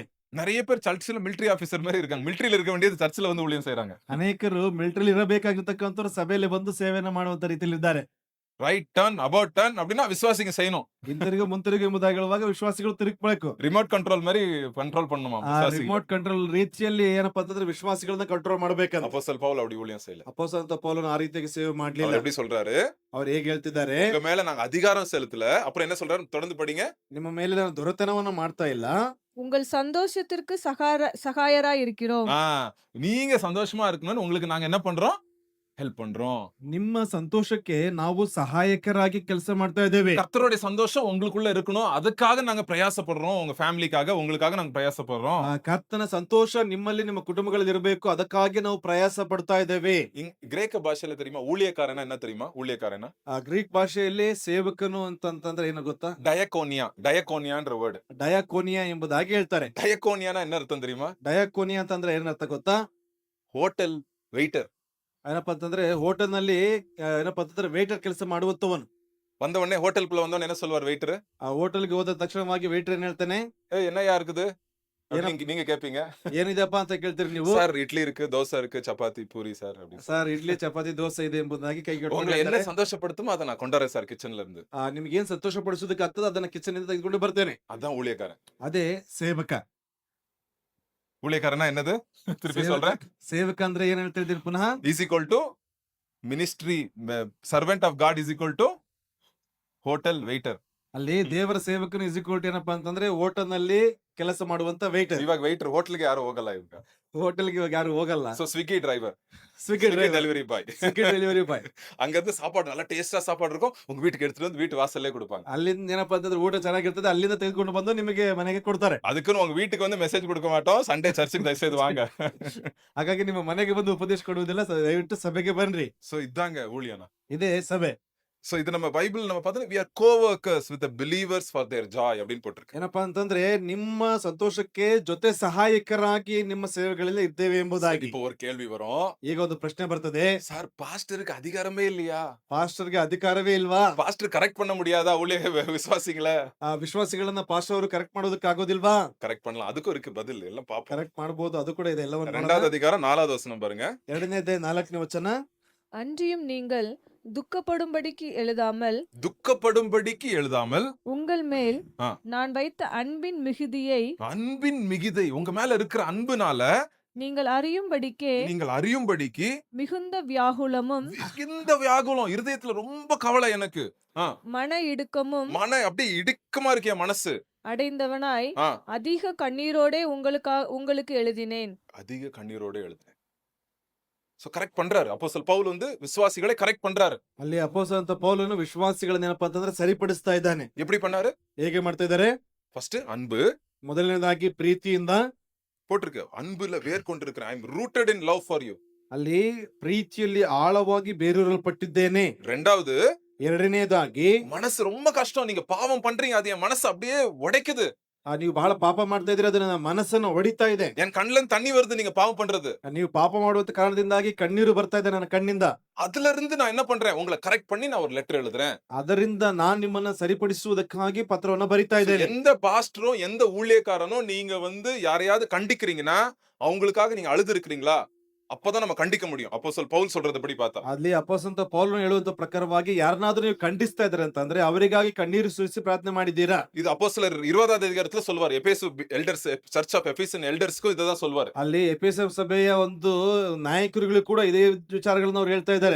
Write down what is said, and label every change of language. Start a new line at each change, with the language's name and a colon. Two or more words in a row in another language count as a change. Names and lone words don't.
Tamil: நிறைய பேர் சர்ச்சில் மிலிಟರಿ ஆபீசர் மாதிரி இருக்காங்க. மிலிಟரியில இருக்க வேண்டியது சர்ச்சில் வந்து ஊழியம் செய்றாங்க.
Kannada: ಅನೇಕರು ಮಿಲಿಟರಿ ಇರಬೇಕಾಗಿರ್ತಕ್ಕಂಥವ್ರು ಸಭೆಯಲ್ಲಿ ಬಂದು ಸೇವೆಯನ್ನ ಮಾಡುವಂತ ರೀತಿಯಲ್ಲಿ ಇದ್ದಾರೆ.
English: right turn, about turn
Tamil: அப்படின்னா விசுவாசிங்க செய்யணும்.
Kannada: ಹಿಂತಿರುಗಿ ಮುಂತಿರುಗಿ ಎಂಬುದಾಗಿ ಹೇಳುವಾಗ ವಿಶ್ವಾಸಿಗಳು ತಿರುಗಬೇಕು.
English: remote control
Tamil: மாதிரி ಕಂಟ್ರೋಲ್ பண்ணுமா விசுவாசிங்க.
English: remote control
Kannada: ರೀತಿಯಲ್ಲಿ ಏನಪ್ಪಾ ಅಂತಂದ್ರೆ ವಿಶ್ವಾಸಿಗಳನ್ನ ಕಂಟ್ರೋಲ್ ಮಾಡಬೇಕಂತ.
Tamil: அப்போஸ்தலன் பவுல் அப்படி ஊழியம் செய்யல.
Kannada: ಅಪೊಸ್ತಲನಾದ ಪೌಲನು ಆ ರೀತಿಯಾಗಿ ಸೇವೆ
Tamil: அவர்
Kannada: ಮಾಡ್ಲಿಲ್ಲ.
Tamil: எப்படி சொல்றாரு?
Kannada: ಅವ್ರು ಹೇಗೆ ಹೇಳ್ತಿದ್ದಾರೆ?
Tamil: உங்க மேல நாங்க அதிகாரம் செலுத்தல. அப்புறம் என்ன சொல்றாரு? தொடர்ந்து படிங்க.
Kannada: ನಿಮ್ಮ ಮೇಲೆ ನಾನು ದೊರೆತನವನ್ನ ಮಾಡ್ತಾ ಇಲ್ಲ.
Tamil: உங்கள் சந்தோஷத்திற்கு சகாயராய் இருக்கிறோம். நீங்க சந்தோஷமா இருக்கணும்னு உங்களுக்கு நாங்க என்ன பண்றோம்? ஹெல்ப் பண்றோம்.
Kannada: ನಿಮ್ಮ ಸಂತೋಷಕ್ಕೆ ನಾವು ಸಹಾಯಕರಾಗಿ ಕೆಲಸ ಮಾಡ್ತಾ ಇದ್ದೇವೆ.
Tamil: கர்த்தருடைய சந்தோஷம் உங்களுக்குள்ள இருக்கணும், அதுக்காக நாங்க பிரயாசப்படுறோம். உங்க ஃபேமிலிக்காக, உங்களுக்காக நாங்க பிரயாசப்படுறோம்.
Kannada: ಕರ್ತನ ಸಂತೋಷ ನಿಮ್ಮಲ್ಲಿ ನಿಮ್ಮ ಕುಟುಂಬಗಳಲ್ಲಿ ಇರಬೇಕು, ಅದಕ್ಕಾಗಿ ನಾವು ಪ್ರಯಾಸ ಪಡ್ತಾ ಇದ್ದೇವೆ.
Tamil: கிரேக்க பாஷையில தெரியுமா ஊழியக்காரனா என்ன தெரியுமா? ஊழியக்காரனா
Kannada: ಗ್ರೀಕ್ ಭಾಷೆಯಲ್ಲಿ ಸೇವಕನು ಅಂತಂದ್ರೆ ಏನು ಗೊತ್ತಾ?
Tamil: டயகோனியான்ற ವರ್ಡ್.
Kannada: ಡಯಾಕೋನಿಯಾ ಎಂಬುದಾಗಿ ಹೇಳ್ತಾರೆ.
Tamil: டயகோனியானா என்ன அர்த்தம் தெரியுமா?
Kannada: ಡಯಾಕೋನಿಯಾ ಅಂತಂದ್ರೆ ಏನರ್ಥ ಗೊತ್ತಾ?
English: hotel waiter.
Kannada: ಏನಪ್ಪಾ ಅಂತಂದ್ರೆ ಹೋಟೆಲ್ ನಲ್ಲಿ ಏನಪ್ಪಾ ಅಂತಂದ್ರೆ ವೇಟರ್ ಕೆಲಸ ಮಾಡುವಂತವನು.
Tamil: வந்த உடனே ஹோட்டலுக்குள்ள வந்தவன என்ன சொல்வார் வெயிட்டர்?
Kannada: ಆ ಹೋಟೆಲ್ಗೆ ಹೋದ ತಕ್ಷಣವಾಗಿ ವೇಟರ್ ಏನ್ ಹೇಳ್ತಾನೆ?
Tamil: என்னையா இருக்குது? நீங்க கேப்பீங்க,
Kannada: ಏನಿದೆಪ್ಪ ಅಂತ ಕೇಳ್ತೀರಿ ನೀವು.
Tamil: சார் இட்லி இருக்கு, தோசை இருக்கு, சப்பாத்தி, பூரி சார் அப்படின்னு.
Kannada: ಸರ್ ಇಡ್ಲಿ ಚಪಾತಿ ದೋಸೆ ಇದೆ ಎಂಬುದಾಗಿ ಕೈ ಕಟ್ಕೊಂಡು
Tamil: உங்களை என்ன
Kannada: ಹೇಳ್ತಾರೆ.
Tamil: சந்தோஷப்படுத்துமோ அதை நான் கொண்டாடுறேன் சார் கிச்சன்ல இருந்து.
Kannada: ನಿಮ್ಗೆ ಏನ್ ಸಂತೋಷ ಪಡಿಸೋದಕ್ಕೆ ಆಗ್ತದೆ ಅದನ್ನ ಕಿಚನ್ ಇಂದ ತೆಗೆದುಕೊಂಡು ಬರ್ತೇನೆ.
Tamil: அதான் ஊழியக்காரன்.
Kannada: ಅದೇ ಸೇವಕ.
Tamil: ஊழியக்காரனா என்னது? திருப்பி
Kannada: ಸೇವಕ
Tamil: சொல்றேன்.
Kannada: ಸೇವಕ ಅಂದ್ರೆ ಏನ್ ಹೇಳ್ತಾ ಇದ್ದೀರಿ ಪುನಃ?
English: is equal to ministry servant of God is equal to hotel waiter.
Kannada: ಅಲ್ಲಿ ದೇವರ ಸೇವಕನು ಇಸಿಕ್ವಲ್ ಏನಪ್ಪಾ ಅಂತಂದ್ರೆ ಹೋಟೆಲ್ ನಲ್ಲಿ ಕೆಲಸ ಮಾಡುವಂತ ವೇಟರ್. ಇವಾಗ ವೇಟರ್ ಹೋಟೆಲ್ಗೆ ಯಾರು ಹೋಗಲ್ಲ ಇವಾಗ. ಹೋಟೆಲ್ಗೆ ಇವಾಗ ಯಾರು ಹೋಗಲ್ಲ.
Tamil: ಸೊ ಸ್ವಿಗ್ಗಿ டிரைவர்,
Kannada: ಸ್ವಿಗ್ಗಿ
English: delivery boy, Swiggy delivery boy.
Tamil: அங்க இருந்து சாப்பாடு நல்லா டேஸ்டா சாப்பாடு இருக்கும், உங்க வீட்டுக்கு எடுத்துட்டு வந்து வீட்டு வாசல்லே கொடுப்பாங்க.
Kannada: ಅಲ್ಲಿಂದ ಏನಪ್ಪಾ ಅಂತಂದ್ರೆ ಊಟ ಚೆನ್ನಾಗಿರ್ತದೆ, ಅಲ್ಲಿಂದ ತೆಗೆದುಕೊಂಡು ಬಂದು ನಿಮಗೆ ಮನೆಗೆ ಕೊಡ್ತಾರೆ.
Tamil: அதுக்குன்னு உங்க வீட்டுக்கு வந்து மெசேஜ் கொடுக்க மாட்டோம்,
English: Sunday church
Tamil: தயவுசெய்து வாங்க.
Kannada: ಹಾಗಾಗಿ ನಿಮ್ಮ ಮನೆಗೆ ಬಂದು ಉಪದೇಶ ಕೊಡುವುದಿಲ್ಲ, ದಯವಿಟ್ಟು ಸಭೆಗೆ ಬನ್ರಿ.
Tamil: சோ இதாங்க ஊழியனா.
Kannada: ಇದೇ ಸಭೆ.
Tamil: சோ இது நம்ம பைபிள் நம்ம பார்த்தா
English: we are co-workers with the believers for their joy
Tamil: அப்படின்னு போட்டிருக்கு.
Kannada: ಏನಪ್ಪಾ ಅಂತಂದ್ರೆ ನಿಮ್ಮ ಸಂತೋಷಕ್ಕೆ ಜೊತೆ ಸಹಾಯಕರಾಗಿ ನಿಮ್ಮ ಸೇವೆಗಳಲ್ಲಿ ಇದ್ದೇವೆ ಎಂಬುದಾಗಿ.
Tamil: இப்போ ஒரு கேள்வி வரும்,
Kannada: ಈಗ ಒಂದು ಪ್ರಶ್ನೆ ಬರ್ತದೆ,
Tamil: சார் பாஸ்டருக்கு அதிகாரமே இல்லையா?
Kannada: ಪಾಸ್ಟರ್ಗೆ ಅಧಿಕಾರವೇ ಇಲ್ವಾ?
Tamil: பாஸ்டர் கரெக்ட் பண்ண முடியாதா ஊழிய விசுவாசிகளை?
Kannada: ಆ ವಿಶ್ವಾಸಿಗಳನ್ನ ಪಾಸ್ಟರ್ ಅವರು ಕರೆಕ್ಟ್ ಮಾಡೋದಕ್ಕೆ ಆಗೋದಿಲ್ವಾ?
Tamil: கரெக்ட் பண்ணலாம், அதுக்கும் இருக்கு பதில், எல்லாம் பாப்போம்.
Kannada: ಕರೆಕ್ಟ್ ಮಾಡಬಹುದು, ಅದು ಕೂಡ ಇದೆ. ಎಲ್ಲವನ್ನು ನೋಡೋಣ.
Tamil: 2வது அதிகாரம் 4வது வசனம் பாருங்க.
Kannada: 2ನೇ ಅಧ್ಯಾಯ 4ನೇ ವಚನ.
Tamil: அன்றியும் நீங்கள் துக்கப்படும்படிக்கு எழுதாமல் துக்கப்படும்படிக்கு எழுதாமல் உங்கள் மேல் ஆ. நான் வைத்த அன்பின் மிகுதியை அன்பின் மிகுதை, உங்க மேல இருக்கிற அன்புனால நீங்கள் அறியும்படிக்கே நீங்கள் அறியும்படிக்கு மிகுந்த வியாகுலமும் இந்த வியாகுலம் இருதயத்துல ரொம்ப கவலை எனக்கு. மன இடுக்கமும் மன அப்படியே இடுக்கமா இருக்கிய மனசு. அடைந்தவனாய் ஆ, அதிக கண்ணீரோடே உங்களுக்கு எழுதினேன். அதிக கண்ணீரோட எழுதுறேன். சோ கரெக்ட் பண்றாரு அப்போஸ்தலன் பவுல் வந்து விசுவாசிகளை கரெக்ட் பண்றாரு.
Kannada: ಅಲ್ಲಿ ಅಪೊಸ್ತಲ ಅಂತ ಪೌಲನು ವಿಶ್ವಾಸಿಗಳನ್ನ ಏನಪ್ಪಾ ಅಂತಂದ್ರೆ ಸರಿಪಡಿಸ್ತಾ ಇದ್ದಾನೆ.
Tamil: எப்படி பண்ணாரு?
Kannada: ಹೇಗೆ ಮಾಡ್ತಾ ಇದ್ದಾರೆ?
Tamil: ஃபர்ஸ்ட் அன்பு
Kannada: ಮೊದಲನೇದಾಗಿ ಪ್ರೀತಿಯಿಂದ
Tamil: போட்டிருக்கு, அன்புல வேர் கொண்டிருக்கிறேன்,
English: I am rooted in love for you.
Kannada: ಅಲ್ಲಿ ಪ್ರೀತಿಯಲ್ಲಿ ಆಳವಾಗಿ ಬೇರೂರಲ್ಪಟ್ಟಿದ್ದೇನೆ.
Tamil: 2வது
Kannada: ಎರಡನೇದಾಗಿ
Tamil: மனசு ரொம்ப கஷ்டம், நீங்க பாவம் பண்றீங்க, அது என் மனசு அப்படியே உடைக்குது.
Kannada: ನೀವು ಬಹಳ ಪಾಪ ಮಾಡ್ತಾ ಇದ್ದೀರಿ, ಅದು ನನ್ನ ಮನಸ್ಸನ್ನು ಹೊಡಿತಾ ಇದೆ.
Tamil: என் கண்ணுல தண்ணி வருது நீங்க பாவம் பண்றது.
Kannada: ನೀವು ಪಾಪ ಮಾಡುವಂತ ಕಾರಣದಿಂದಾಗಿ ಕಣ್ಣೀರು ಬರ್ತಾ ಇದೆ ನನ್ನ ಕಣ್ಣಿಂದ.
Tamil: அதுல இருந்து நான் என்ன பண்றேன், உங்களை கரெக்ட் பண்ணி நான் ஒரு லெட்டர் எழுதுறேன்.
Kannada: ಅದರಿಂದ ನಾನ್ ನಿಮ್ಮನ್ನ ಸರಿಪಡಿಸುವುದಕ್ಕಾಗಿ ಪತ್ರವನ್ನ ಬರಿತಾ ಇದ್ದೇನೆ.
Tamil: எந்த பாஸ்டரும் எந்த ஊழியக்காரனும் நீங்க வந்து யாரையாவது கண்டிக்கிறீங்கன்னா அவங்களுக்காக நீங்க அழுது இருக்கிறீங்களா, அப்பதான் நம்ம கண்டிக்க முடியும். அப்போஸ்தலன் பவுல் சொல்றதுபடி பார்த்தா
Kannada: ಅಲ್ಲಿ ಅಪೊಸ್ತಲ ಪೌಲನು ಹೇಳುವಂತ ಪ್ರಕಾರವಾಗಿ ಯಾರನ್ನಾದ್ರೂ ನೀವು ಖಂಡಿಸ್ತಾ ಇದ್ದಾರೆ ಅಂತಂದ್ರೆ ಅವರಿಗಾಗಿ ಕಣ್ಣೀರು ಸುರಿಸಿ ಪ್ರಾರ್ಥನೆ ಮಾಡಿದ್ದೀರಾ?
Tamil: இது அப்போஸ்தலர் 20வது அதிகாரத்துல சொல்வார், எபேசு எல்டர்ஸ்,
English: church of Ephesian elders
Tamil: இததான் சொல்வார்.
Kannada: ಅಲ್ಲಿ ಎಫೆಸ ಸಭೆಯ ಒಂದು ನಾಯಕರುಗಳು ಕೂಡ ಇದೇ ವಿಚಾರಗಳನ್ನ ಅವ್ರು ಹೇಳ್ತಾ ಇದ್ದಾರೆ.